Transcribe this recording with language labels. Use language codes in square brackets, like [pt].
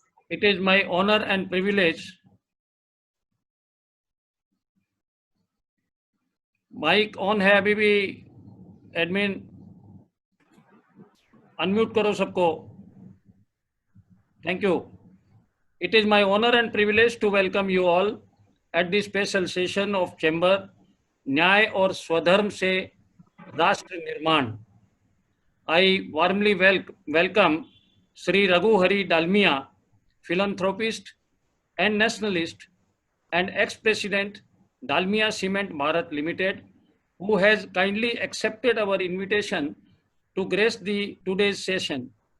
[en] It is my honor and privilege. [hi] Mic on है अभी भी एडमिन अनम्यूट करो सबको [en] Thank you It is my honor and privilege to welcome you all at this special session of Chamber न्याय और स्वधर्म से राष्ट्र निर्माण. I warmly welcome Sri Raghu Hari Dalmia, philanthropist and nationalist and ex-president Dalmia Cement Bharat Limited, who has kindly accepted our invitation to grace today's session.